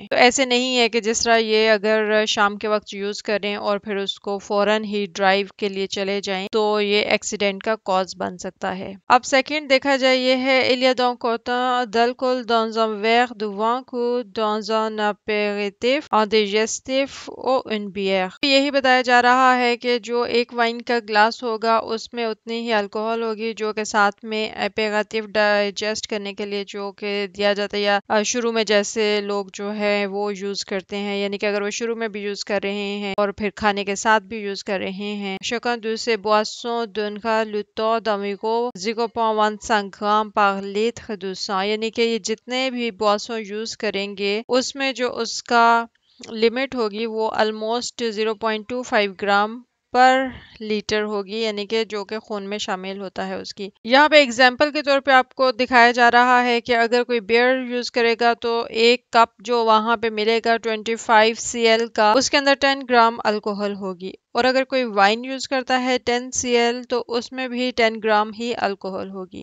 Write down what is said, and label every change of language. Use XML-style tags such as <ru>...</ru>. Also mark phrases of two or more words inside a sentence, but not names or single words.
<ur>تو ایسے نہیں ہے کہ جس طرح یہ اگر شام کے وقت یوز کریں اور پھر اس کو فوراً ہی ڈرائیو کے لیے چلے جائیں تو یہ ایکسیڈنٹ کا کاز بن سکتا ہے۔ اب سیکنڈ دیکھا جائے یہ ہے</ur> <fr>il y a donc autant d'alcool dans un verre de vin que dans un apéritif، un digestif ou une bière،</fr> <ur>یہی بتایا جا رہا ہے کہ جو ایک وائن کا گلاس ہوگا اس میں اتنی ہی الکوہل ہوگی جو کہ ساتھ میں اپیریٹیو ڈائجسٹ کرنے کے لیے جو کہ دیا جاتا ہے، یا شروع میں جیسے لوگ جو ہے وہ یوز کرتے ہیں، یعنی کہ اگر وہ شروع میں بھی یوز کر رہے ہیں اور پھر کھانے کے ساتھ بھی یوز کر رہے ہیں۔</ur> <fr>chacun de ces boissons donnera le taux d'environ 0.25 grammes par litre de sang،</fr> <ur>یعنی کہ یہ جتنے بھی بواسوں یوز کریں گے اس میں جو اس کا لمٹ ہوگی وہ almost 0.25 گرام پر لیٹر ہوگی، یعنی کہ جو کہ خون میں شامل ہوتا ہے اس کی۔ یہاں پہ اگزامپل کے طور پہ آپ کو دکھایا جا رہا ہے کہ اگر کوئی بیئر یوز کرے گا تو ایک کپ جو وہاں پہ ملے گا 25 سی ایل کا، اس کے اندر 10 گرام الکوہل ہوگی، اور اگر کوئی وائن یوز کرتا ہے 10 سی ایل تو اس میں بھی 10 گرام ہی الکوہل ہوگی۔</ur>